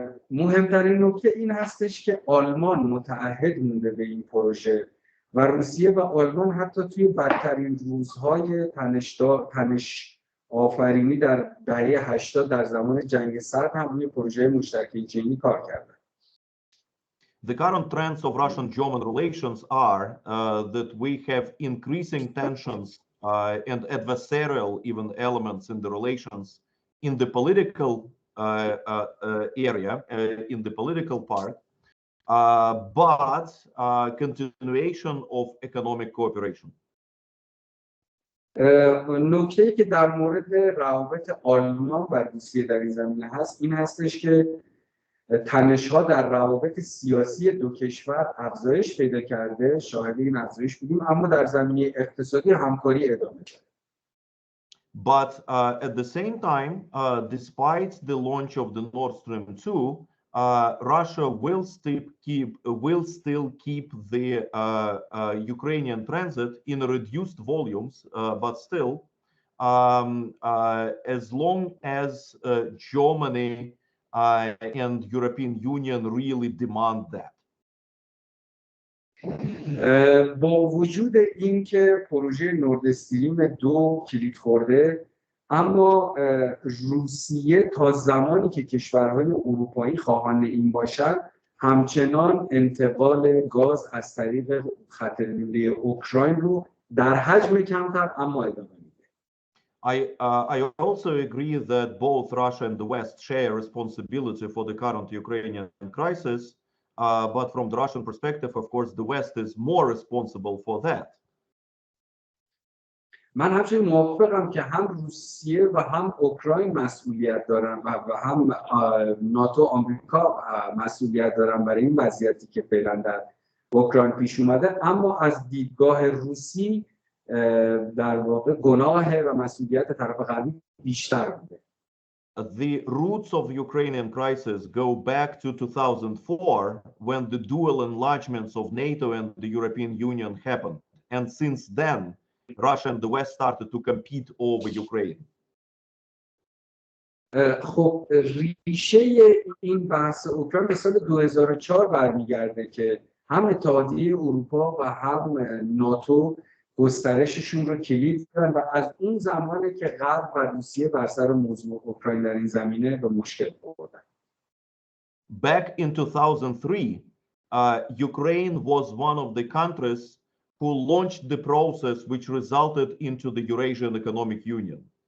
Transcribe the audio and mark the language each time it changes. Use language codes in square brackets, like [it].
[fa] مهمترین نکته این هستش که آلمان متعهد مونده به این پروژه و روسیه و آلمان حتی توی بدترین روزهای تنش آفرینی در دهه 80 در زمان جنگ سرد هم روی پروژه مشترک چینی کار کردن. [en] The current trends of Russian-German relations are that we have increasing tensions and adversarial even elements in the relations in the political area, in the political part, but continuation of economic cooperation. [fa] نکته‌ای که در مورد روابط آلمان و روسیه در این زمینه هست این هستش که تنش‌ها در روابط سیاسی دو کشور افزایش پیدا کرده، شاهد این افزایش بودیم، اما در زمینه اقتصادی همکاری ادامه داره. [en] But at the same time, despite the launch of the Nord Stream 2, Russia will still keep the Ukrainian transit in reduced volumes, but still, as long as Germany and European Union really demand that. [fa] با وجود اینکه پروژه نورد استریم 2 کلید خورده، اما روسیه تا زمانی که کشورهای اروپایی خواهان این باشند همچنان انتقال گاز از طریق خط لوله اوکراین رو در حجم کمتر اما ادامه میده. [en] I also agree that both Russia and the West share responsibility for the current Ukrainian crisis, but from the Russian perspective, of course, the West is more responsible for that. [fa] من همچنین موافقم که هم روسیه و هم اوکراین مسئولیت دارن و هم ناتو آمریکا مسئولیت دارن برای این وضعیتی که فعلا در اوکراین پیش اومده، اما از دیدگاه روسی در واقع گناه و مسئولیت طرف غربی بیشتر بوده. [en] The roots of the Ukrainian crisis go back to 2004 when the dual enlargements of NATO and the European Union happened. And since then, Russia and the West started to compete over Ukraine. [fa] خب ریشه این بحث اوکراین به سال 2004 برمیگرده که هم اتحادیه اروپا و هم ناتو گسترششون رو کلید کردن و از اون زمانه که غرب و روسیه بر سر موضوع اوکراین در این زمینه به مشکل خوردن. [en] Back in 2003, Ukraine was one of the countries who launched the process which resulted into the Eurasian Economic Union.